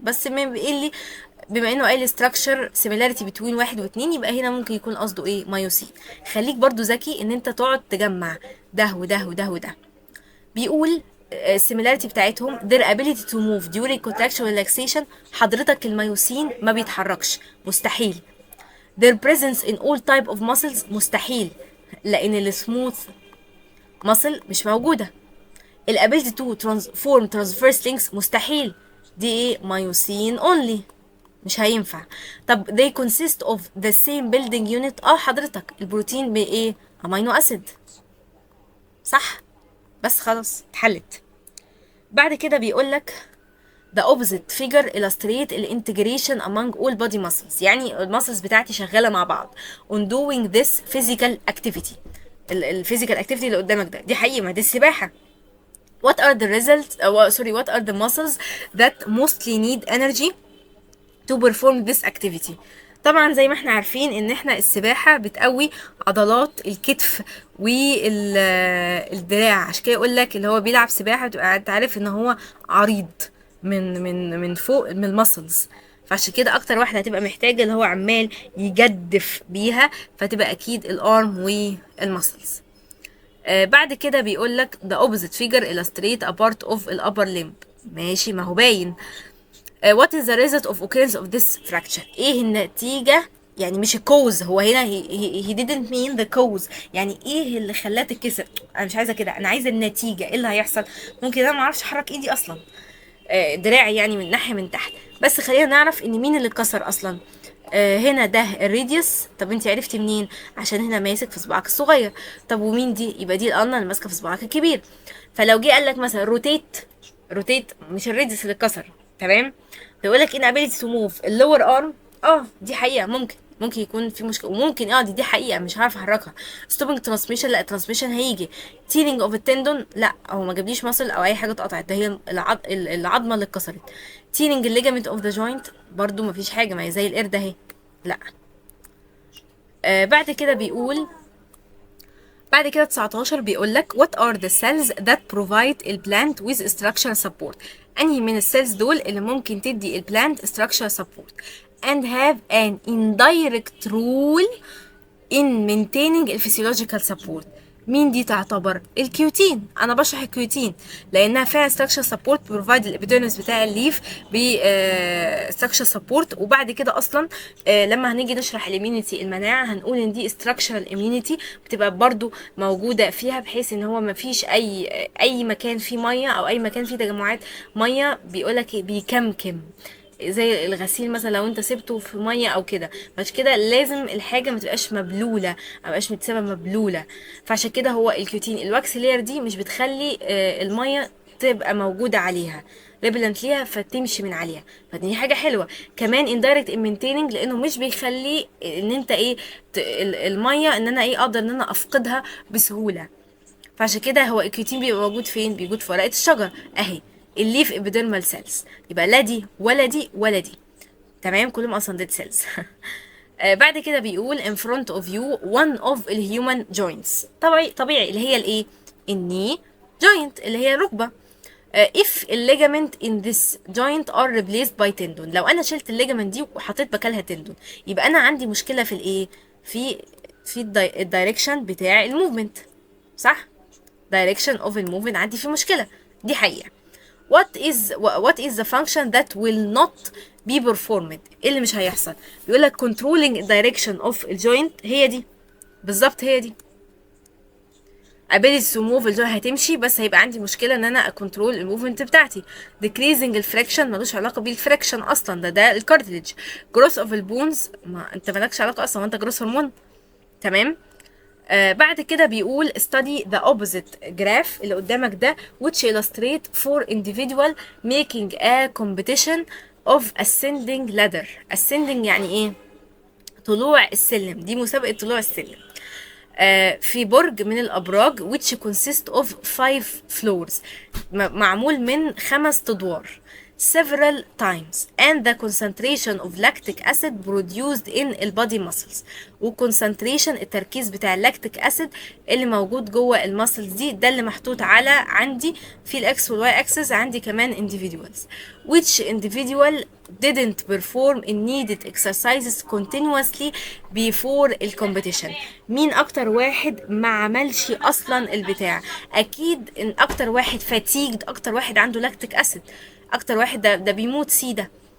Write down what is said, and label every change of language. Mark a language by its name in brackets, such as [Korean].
[Arabic] بس بما انه قايل [English] structure similarity between 1 [Arabic] و2، يبقى هنا ممكن يكون قصده ايه؟ مايوسين. خليك برضو ذكي ان انت تقعد تجمع ده وده وده وده. بيقول السيميلاريتي بتاعتهم [English] their ability to move during contraction relaxation، [Arabic] حضرتك الميوسين ما بيتحركش، مستحيل. [English] their presence in all type of muscles، [Arabic] مستحيل، لان السموث [English] muscle [Arabic] مش موجوده. ال [English] ability to transform transverse links، [Arabic] مستحيل، دي ايه؟ مايوسين only، مش هينفع. [English] طب they consist of the same building unit، [Arabic] حضرتك البروتين بايه؟ امينو اسيد، صح. بس خلاص اتحلت. بعد كده بيقول لك [English] the opposite figure illustrate الانتجريشن among all body muscles، [Arabic] يعني المسلز بتاعتي شغاله مع بعض [English] on doing this physical activity. [Arabic] الفيزيكال اكتيفيتي اللي قدامك ده، دي حقيقه، ما دي السباحه. [English] what are the results what are the muscles that mostly need energy to perform this activity؟ [Arabic] طبعا زي ما احنا عارفين ان احنا السباحة بتقوي عضلات الكتف والدراع، عشان كده يقول لك اللي هو بيلعب سباحة بتبقى انت عارف ان هو عريض من فوق من المسلز، فعشان كده اكتر واحدة هتبقى محتاجة اللي هو عمال يجدف بيها، فتبقى اكيد الارم والمسلز. بعد كده بيقول لك [English] the opposite figure illustrate a part of the upper limb. [Arabic] ماشي، ما هو باين. [English] what is the result of occurrence of this fracture؟ [Arabic] ايه النتيجة؟ يعني مش الكوز، هو هنا [English] he didn't mean the cause، [Arabic] يعني ايه اللي خلاها تتكسر؟ انا مش عايزة كده، انا عايزة النتيجة، ايه اللي هيحصل؟ ممكن انا معرفش احرك ايدي اصلا، دراعي يعني من ناحية من تحت، بس خلينا نعرف ان مين اللي اتكسر اصلا. هنا ده الراديوس. طب انت عرفتي منين؟ عشان هنا ماسك في صباعك الصغير. طب ومين دي؟ يبقى دي القلنه اللي ماسكه في صباعك الكبير. فلو جه قال لك مثلا روتيت مش الراديوس اللي اتكسر، تمام. بيقول لك ان ability to move اللور ارم، دي حقيقه، ممكن يكون في مشكله، وممكن دي حقيقه مش هعرف احركها. ستوبنج ترانسميشن، لا الترانسميشن هيجي. تيرنج اوف التندون، لا هو ما جابليش مصل او اي حاجه اتقطعت، ده هي العظمه اللي اتكسرت. تيرنج الليجامنت اوف ذا جوينت، برضو ما فيش حاجه، ما هي زي القرد اهي، لا. بعد كده بيقول، بعد كده 19 بيقول لك [English] what are the cells that provide البلانت with structural support؟ [Arabic] انهي من السيلز دول اللي ممكن تدي البلانت [English] structural support and have an indirect role in maintaining physiological support؟ [Arabic] مين دي تعتبر؟ الكيوتين. انا بشرح الكيوتين لانها فيها [English] structure support provide [Arabic] الابيديرمس بتاع الليف ب [English] structure support. [Arabic] وبعد كده اصلا لما هنيجي نشرح الاميونيتي المناعه هنقول ان دي [English] structural immunity [Arabic] بتبقى برضو موجوده فيها، بحيث ان هو ما فيش اي مكان فيه ميه او اي مكان فيه تجمعات ميه بيقولك بيكمكم زي الغسيل مثلا لو انت سبته في ميه او كده. فعشان كده لازم الحاجه ما تبقاش مبلوله، ما تبقاش متسابه مبلوله. فعشان كده هو الكيوتين الواكس لير دي مش بتخلي الميه تبقى موجوده عليها ريبلنت ليها فتمشي من عليها. فدي حاجه حلوه كمان اندايركت مينتيننج، لانه مش بيخلي ان انت ايه الميه ان انا ايه اقدر ان انا افقدها بسهوله. فعشان كده هو الكيوتين بيبقى موجود فين؟ بيوجد في ورقة الشجر اهي، الليف ابيديرمال سيلز. يبقى لا دي ولا دي ولا دي، تمام، كلهم اصلا ديد سيلز. بعد كده بيقول [English] in front of you one of the human joints. [Arabic] طبيعي اللي هي الايه؟ الني joint اللي هي الركبة. [English] if the ligament in this joint are replaced by tendon. [Arabic] لو انا شلت الليجامنت دي وحطيت مكانها تندون يبقى انا عندي مشكلة في الايه؟ في الدايركشن بتاع الموفمنت، صح؟ [English] direction of [Arabic] الموفمنت عندي في مشكلة، دي حقيقة. [English] what is the function that will not be performed؟ [Arabic] ايه اللي مش هيحصل؟ بيقول لك [English] controlling direction of [Arabic] الجوينت، هي دي بالظبط، هي دي [English] ability to move [Arabic] الجوينت هتمشي، بس هيبقى عندي مشكلة ان انا اكنترول الموفمنت بتاعتي. decreasing الفريكشن ملوش علاقة بالفريكشن اصلا، ده الكارتليج. growth of البونز ما انت مالكش علاقة اصلا، وانت جروث هرمون، تمام. بعد كده بيقول [English] study the opposite graph [Arabic] اللي قدامك ده [English] which illustrate for individual making a competition of ascending ladder. [Arabic] ascending يعني ايه؟ طلوع السلم، دي مسابقة طلوع السلم. في برج من الأبراج [English] which consist of 5 floors، [Arabic] معمول من 5 أدوار [English] several times and the concentration of lactic acid produced in البادي muscles. [Arabic] وconcentration التركيز بتاع اللاكتيك acid اللي موجود جوه المسلز دي، ده اللي محطوط على عندي في الاكس والواي اكسس. [English] عندي كمان individuals which individual didn't perform needed exercises continuously before الكومبيتيشن. [Arabic] مين اكتر واحد ما عملش اصلا البتاع؟ اكيد ان اكتر واحد فاتيجد، اكتر واحد عنده لاكتيك اسيد، اكتر واحد ده بيموت سي ده.